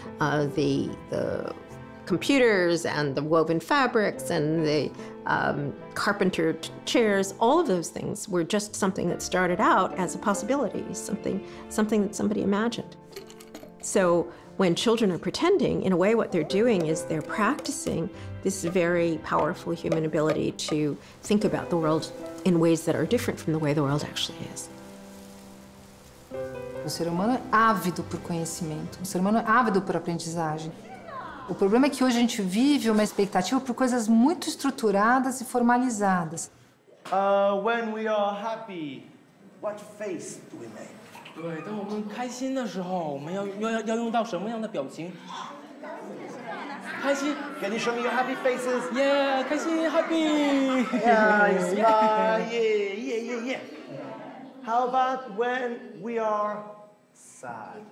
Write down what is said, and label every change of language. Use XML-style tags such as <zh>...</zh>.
<en>The computers and the woven fabrics and the carpenter chairs, all of those things were just something that started out as a possibility, something that somebody imagined. So when children are pretending, in a way what they're doing is they're practicing this very powerful human ability to think about the world in ways that are different from the way the world actually is.</en> <pt>O ser humano é ávido por conhecimento, o ser humano é ávido por aprendizagem. O problema é que hoje a gente vive uma expectativa por coisas muito estruturadas e formalizadas.</pt> <en>When we are happy, what face do we make?</en> <zh>对，当我们开心的时候，我们要用到什么样的表情？开心。</zh> <en>Can you show me your happy faces? Yeah，</en> <zh>开心</zh> <en>，happy。 Yeah, smile. Yeah. How about when we are sad?</en>